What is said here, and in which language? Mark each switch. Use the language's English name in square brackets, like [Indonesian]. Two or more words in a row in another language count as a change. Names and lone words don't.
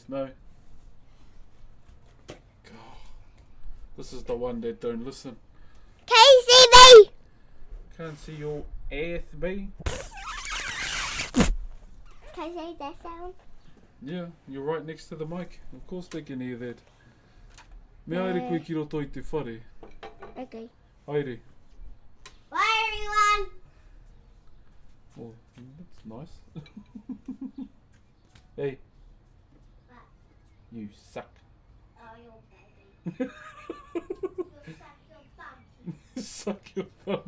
[English] No. God. This is the one that don't listen. Can you see me? Can't see your ass, babe. Can I say that sound? Yeah, you're right next to the mic. Of course they can hear that. [Māori] Me aere koe ki roto I te whare. [English] Okay. Haere. Bye, everyone. Oh, that's nice. Hey. What? You suck. Oh, you're baby. You suck your bum Suck your thumb.